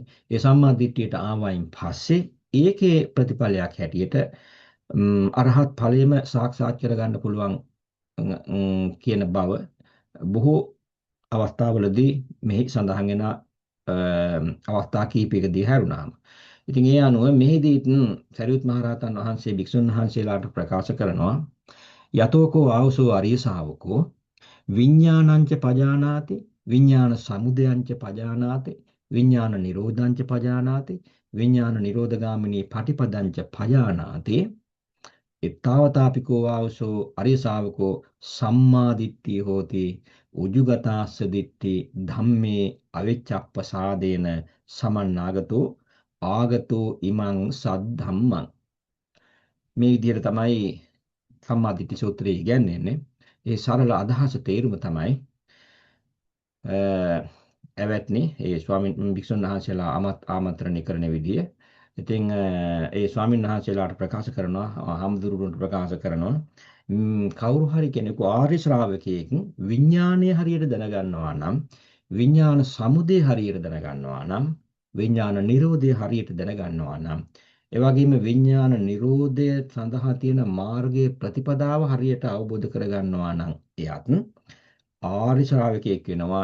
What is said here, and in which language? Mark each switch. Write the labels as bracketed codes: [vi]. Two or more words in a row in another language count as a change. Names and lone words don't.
[si] ඒ සම්මාදිට්ඨියට ආවයින් පස්සේ ඒකේ ප්‍රතිඵලයක් හැටියට අරහත් ඵලයේම සාක්ෂාත් කරගන්න පුළුවන් කියන බව බොහෝ අවස්ථාවලදී මෙහි සඳහන් වෙන අවස්ථා කීපයකදී හැරුණාම. ඉතින් ඒ අනුව මෙහිදී සරියුත් මහරහතන් වහන්සේ භික්ෂුන් වහන්සේලාට ප්‍රකාශ [pi] කරනවා යතෝකෝ ආවසෝ අරිය ශාවකෝ විඥානංච පජානාති විඥාන සමුදයංච පජානාති විඥාන නිරෝධංච පජානාති විඥාන නිරෝධගාමිනී පටිපදංච පජානාති ඊතාවතාපිකෝ ආවසෝ අරිය ශාවකෝ සම්මා දිට්ඨිය හෝති උජුගතාස්ස දිට්ඨි ධම්මේ අවිච්ඡප්පසාදේන සමන්නාගතෝ ආගතෝ ඉමං සද්ධම්මං. [si] මේ විදිහට තමයි සම්මාදිට්ඨි සූත්‍රය ඉගැන්වෙන්නේ. ඒ සරල අදහස තේරුම තමයි ඇවැත්නි ඒ ස්වාමීන් භික්ෂුන් වහන්සේලා ආමන්ත්‍රණය කරන විදිය. ඉතින් ඒ ස්වාමීන් වහන්සේලාට ප්‍රකාශ කරනවා හම්දුරුවන්ට ප්‍රකාශ කරනවා කවුරු හරි කෙනෙකු ආර්ය ශ්‍රාවකයෙක් විඥානය හරියට දැනගන්නවා නම් විඥාන සමුදය හරියට දැනගන්නවා නම් විඥාන නිරෝධය හරියට දැනගන්නවා නම් ඒ වගේම විඥාන නිරෝධය සඳහා තියෙන මාර්ගයේ ප්‍රතිපදාව හරියට අවබෝධ කරගන්නවා නම් එයත් ආර්ය ශ්‍රාවකයෙක් වෙනවා.